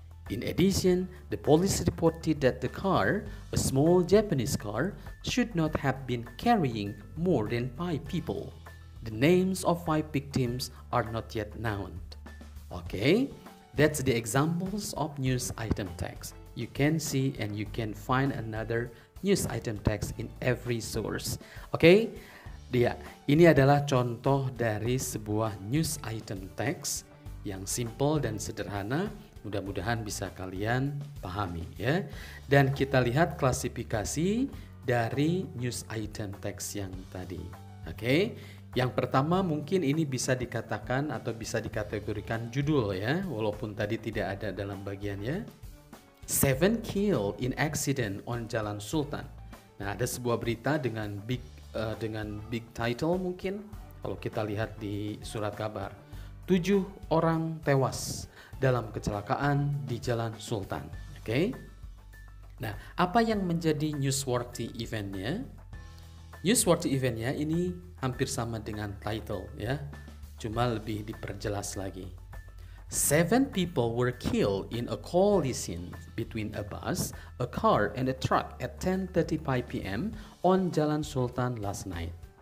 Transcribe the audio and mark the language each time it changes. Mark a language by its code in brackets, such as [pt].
[en] In addition, the police reported that the car, a small Japanese car, should not have been carrying more than 5 people. The names of 5 victims are not yet known. Okay, that's the examples of news item text. You can see and you can find another news item text in every source. [id] Okay, ini adalah contoh dari sebuah news item text yang simple dan sederhana. Mudah-mudahan bisa kalian pahami ya. Dan kita lihat klasifikasi dari news item text yang tadi. Oke. Yang pertama mungkin ini bisa dikatakan atau bisa dikategorikan judul ya, walaupun tadi tidak ada dalam bagiannya. [en] 7 killed in accident on Jalan Sultan. [id] Nah, ada sebuah berita dengan big title mungkin kalau kita lihat di surat kabar. 7 orang tewas dalam kecelakaan di Jalan Sultan. Oke. Nah, apa yang menjadi newsworthy eventnya? Newsworthy eventnya ini hampir sama dengan title ya, cuma lebih diperjelas lagi. [en] 7 people were killed in a collision between a bus, a car, and a truck at 10:35 p.m. on Jalan Sultan last night.